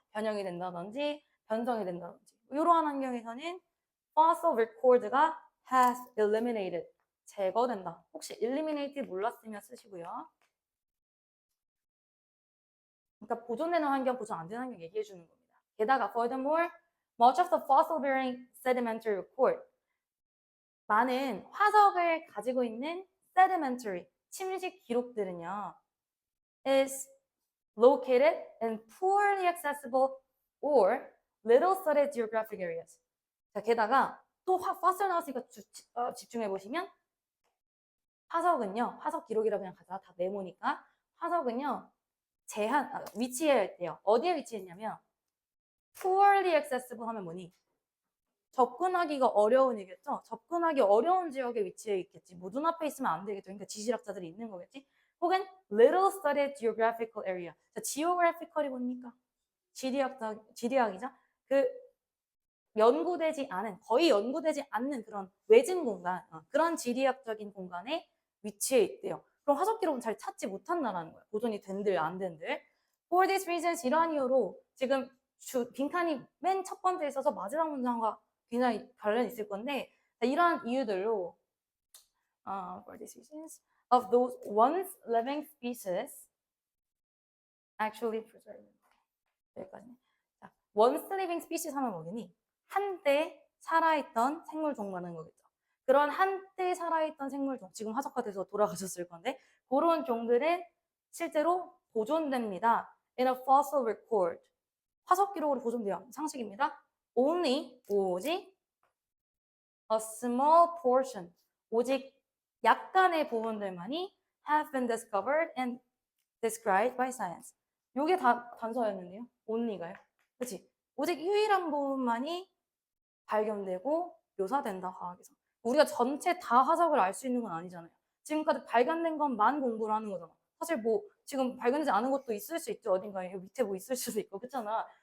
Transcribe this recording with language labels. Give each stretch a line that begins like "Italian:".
Korean: 변형이 된다든지 변성이 된다든지 이러한 환경에서는 fossil record가
English: has eliminated
Korean: 제거된다. 혹시 eliminate 몰랐으면 쓰시고요. 그러니까 보존되는 환경, 보존 안 되는 환경 얘기해 주는 겁니다. 게다가
English: furthermore, much of the fossil-bearing sedimentary record
Korean: 많은 화석을 가지고 있는
English: sedimentary
Korean: 침식 기록들은요
English: is located in poorly accessible or little studied geographic areas.
Korean: 자, 게다가 또 fossil 나왔으니까 집중해 보시면 화석은요, 화석 기록이라 그냥 가자. 다 네모니까. 화석은요, 위치해야 할때요. 어디에 위치했냐면,
English: poorly accessible
Korean: 하면 뭐니? 접근하기가 어려운이겠죠? 접근하기 어려운 지역에 위치해 있겠지. 뭐 눈앞에 있으면 안 되겠죠. 그러니까 지질학자들이 있는 거겠지. 혹은
English: little studied geographical area.
Korean: 자, geographical이 뭡니까? 지리학이죠. 연구되지 않은, 거의 연구되지 않는 그런 외진 공간, 그런 지리학적인 공간에 위치해 있대요. 그럼 화석 기록은 잘 찾지 못한다는 거예요. 보존이 된들 안 된들.
English: For this reasons,
Korean: 이러한 이유로 지금 빈칸이 맨 첫 번째에 있어서 마지막 문장과 굉장히 관련이 있을 건데 이러한 이유들로
English: for these reasons of those once living species actually preserved.
Korean: 여기까지. 자,
English: once living species
Korean: 하면 뭐겠니? 한때 살아있던 생물 종말하는 거겠죠. 그런 한때 살아있던 생물 종, 지금 화석화돼서 돌아가셨을 건데 그런 종들은 실제로 보존됩니다.
English: In a fossil record.
Korean: 화석 기록으로 보존돼요. 상식입니다.
English: Only,
Korean: 오직
English: a small portion,
Korean: 오직 약간의 부분들만이
English: have been discovered and described by science.
Korean: 요게 다 단서였는데요. only가요. 그치? 오직 유일한 부분만이 발견되고 묘사된다, 과학에서. 우리가 전체 다 화석을 알 수 있는 건 아니잖아요. 지금까지 발견된 것만 공부를 하는 거잖아. 사실 뭐 지금 발견되지 않은 것도 있을 수 있죠. 어딘가에 밑에 뭐 있을 수도 있고, 그렇잖아.